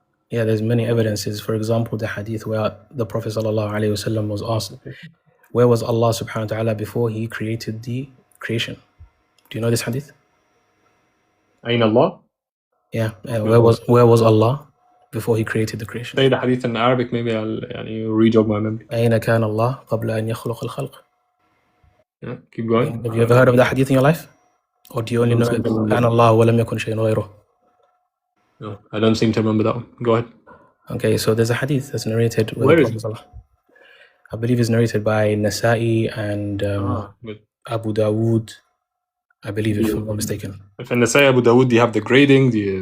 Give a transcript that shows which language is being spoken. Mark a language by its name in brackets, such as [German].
[English] Yeah, there's many evidences. For example, the hadith where the Prophet ﷺ was asked, where was Allah subhanahu wa ta'ala before he created the creation? Do you know this hadith? [Arabic] أين الله? [English] Yeah. Where was Allah before he created the creation? Say the hadith in Arabic, maybe I'll rejog my memory. [Arabic] أين كان الله قبل أن يخلق الخلق? [English] Yeah, keep going. Have you ever heard of that hadith in your life? Or do you only know [Arabic] كان الله ولم يكن شيء غيره? [English] No, I don't seem to remember that one. Go ahead. Okay, so there's a hadith that's narrated with Where the is Prophet. I believe it's narrated by Nasa'i and Good. Abu Dawood. I believe, if I'm not mistaken. If in the Say Abu Dawood, you have the grading,